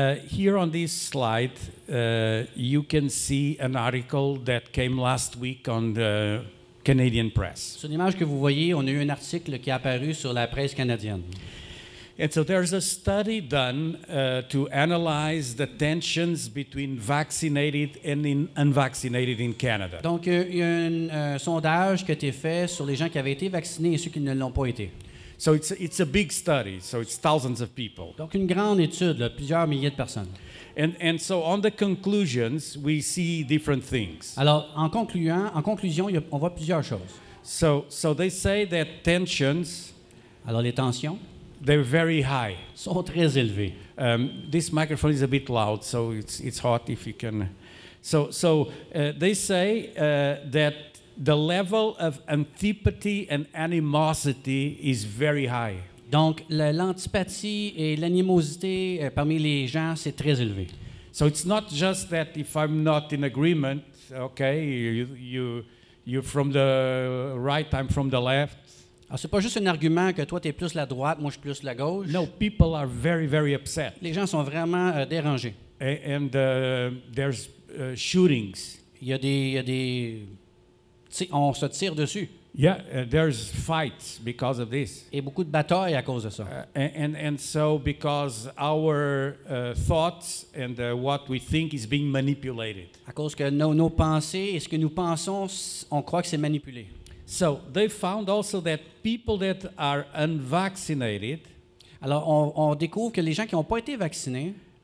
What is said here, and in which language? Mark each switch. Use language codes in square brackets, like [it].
[en] Here on this slide, you can see an article that came last week on the Canadian press. [fr] Sur l'image que vous voyez, on a eu un article qui est apparu sur la presse canadienne. [en] And so there's a study done to analyze the tensions between vaccinated and unvaccinated in Canada. [fr] Donc, il y a un sondage qui a été fait sur les gens qui avaient été vaccinés et ceux qui ne l'ont pas été. [en] So it's a big study, so it's thousands of people. [fr] Donc, une grande étude, là, plusieurs milliers de personnes. [en] And so on the conclusions, we see different things. [fr] Alors, en conclusion, on voit plusieurs choses. [en] So they say that tensions, [fr] Alors, les tensions [en] they're very high. [fr] sont très élevées. [en] This microphone is a bit loud, so it's hot if you can. So they say that the level of antipathy and animosity is very high. [fr] Donc, l'antipathie et l'animosité parmi les gens, c'est très élevé. [en] So it's not just that if I'm not in agreement, okay, you're from the right, I'm from the left. [fr] Alors, c'est pas juste un argument que toi, tu es plus la droite, moi, je suis plus la gauche. [en] No, people are very, very upset. [fr] Les gens sont vraiment dérangés. [en] And there's shootings. [fr] Il y a des on se tire dessus. [en] Yeah, there's fights because of this. [fr] Et beaucoup de batailles à cause de ça. [en] And so because our thoughts and what we think is being manipulated. [fr] À cause que nos pensées et ce que nous pensons, on croit que c'est manipulé. [en] So they found also that people that are unvaccinated, [fr] alors on découvre que les gens qui n'ont pas été vaccinés,